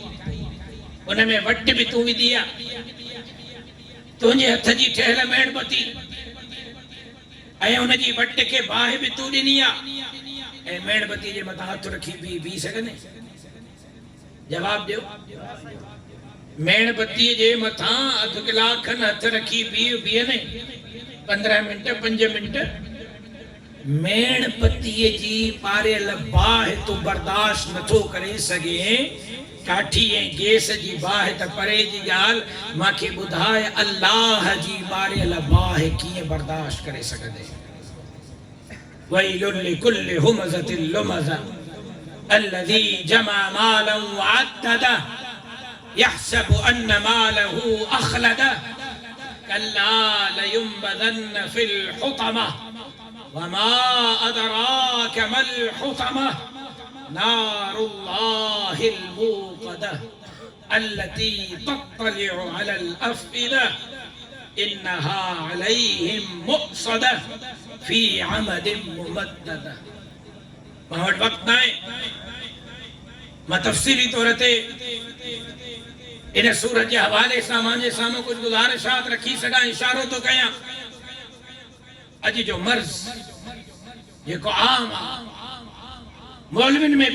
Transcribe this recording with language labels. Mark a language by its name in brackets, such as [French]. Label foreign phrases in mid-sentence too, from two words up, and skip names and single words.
[Sindhi] उन में वट बि तूं विधी आहे तुंहिंजे हथ जी ठहियल मेणबती ऐं उन जी वट खे बाहि बि तूं ॾिनी आहे ऐं मेणबती जे मथां हथ रखी बीह सघंदे जवाब ॾियो मेणबतीअ जे मथां अधु कलाक खनि हथ रखी बीह न 15 मिंट 5 मिंट मेणबतीअ जी पारियल बाहि तूं बर्दाश्त नथो करे सघे काठी ऐं गैस जी बाहि त परे जी ॻाल्हि मूंखे ॿुधाए अल्लाह जी ॿारियल बाहि कीअं बर्दाश्त करे सघंदे [Arabic] ويل لكل همزة لمزة الذي جمع مالا وعدده يحسب أن ماله أخلده كلا لينبذن في الحطمة وما أدراك ما الحطمة نار الله الموقدة التي تطلع على الأفئدة إنها عليهم مؤصدة في عمد ممددة [Sindhi] मां वटि वक़्तु न आहे मां तफ़सीली तौर ते इन सूरत जे हवाले सां मुंहिंजे साम्हूं कुझु गुज़ारिशात रखी सघां इशारो थो कयां अॼु जो मर्ज़ जेको आम आहे मौलवियुनि में